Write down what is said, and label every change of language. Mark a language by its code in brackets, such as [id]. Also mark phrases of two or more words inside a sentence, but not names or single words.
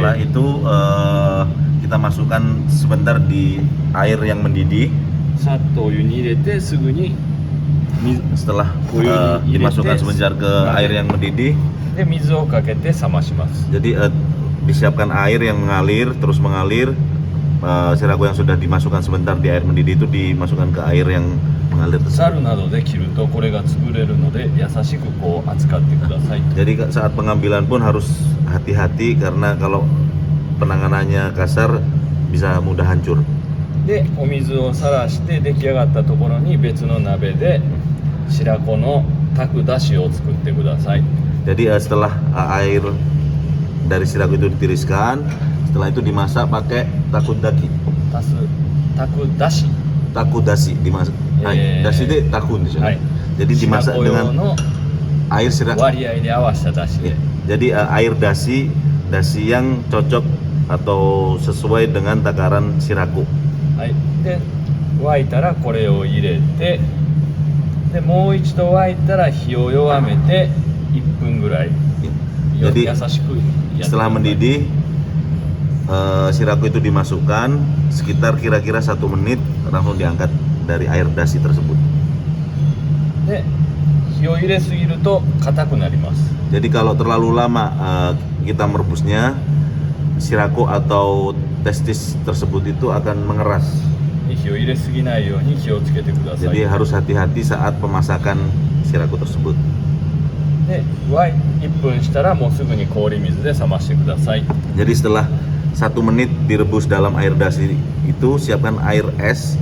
[id] Setelah [ja] れ [id] itu kita masukkan sebentar di air yang mendidih. [ja] さっとお湯に入れてすぐに水 [id] Setelah dimasukkan sebentar ke air yang mendidih, [ja] で水をかけて冷まします。 [id] jadi disiapkan air yang mengalir, terus mengalir. Sirako yang sudah dimasukkan sebentar di air mendidih itu dimasukkan ke air yang mengalir [ja] ザ [id] tersebut. [ja] ルなどで切るとこれが潰れるので優しくこう扱ってください。 [id] Jadi saat pengambilan pun harus hati-hati karena kalau penanganannya kasar bisa mudah hancur. [ja] でお水をさらして出来上がったところに別の鍋で白子の炊くだしを作ってください。 [id] Jadi setelah air dari sirako itu ditiriskan, setelah itu dimasak pakai takudaki. [ja] 炊くだし [id] Takudasi dimasak. Dasi itu takun di sini. [ja] はい [id] Jadi [ja] 白 [id] dimasak [ja] 子用 [id] dengan [ja] の [id] air sirako. [ja] 割合で合わせただしで [id] Jadi air dasi yang cocok atau sesuai dengan takaran sirako. [ja] はいで沸いたらこれを入れてでもう一度沸いたら火を弱めて1分ぐらい [id] Jadi [ja] 優しくやって [id] setelah mendidih sirako itu dimasukkan sekitar kira-kira 1 menit langsung diangkat dari air dasi tersebut. [ja] で火を入れすぎると硬くなります。 [id] Jadi kalau terlalu lama kita merebusnya, sirako atau testis tersebut itu akan mengeras. [ja] で火を入れすぎないように気をつけてください。 [id] Jadi harus hati-hati saat pemasakan sirako tersebut. [ja] で1分したらもうすぐに氷水で冷ましてください。 [id] Jadi setelah 1 menit direbus dalam air dasi itu, siapkan air es.